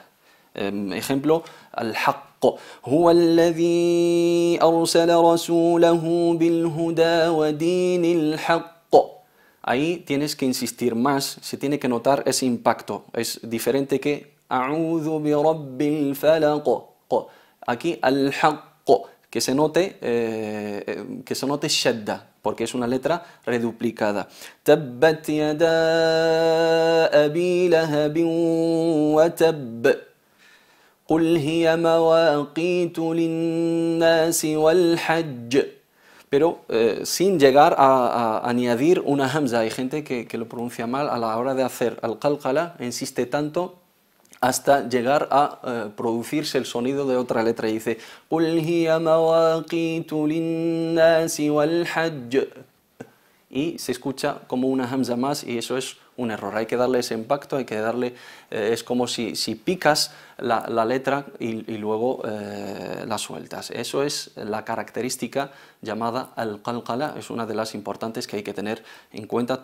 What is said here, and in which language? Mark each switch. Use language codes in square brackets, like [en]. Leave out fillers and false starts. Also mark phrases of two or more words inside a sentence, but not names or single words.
[es] Ejemplo, [ar] الحق هو الذي أرسل رسوله بالهدى ودين الحق. [es] Ahí tienes que insistir más, se tiene que notar ese impacto, es diferente que [ar] أعوذ برب الفلق. [es] Aquí al-haqq, que se note shadda, porque es una letra reduplicada. [ar] تبت يدا أبي لهب وتب. قل هي مواقيت للناس والحج. [es] Pero sin llegar a añadir una hamza. Hay gente que lo pronuncia mal a la hora de hacer al-qalqala, insiste tanto hasta llegar a producirse el sonido de otra letra y dice [ar] قل هي مواقيت للناس والحج, [es] y se escucha como una hamza más, y eso es un error. Hay que darle ese impacto, hay que darle, es como si picas la letra y luego la sueltas. Eso es la característica llamada al-qalqala, es una de las importantes que hay que tener en cuenta.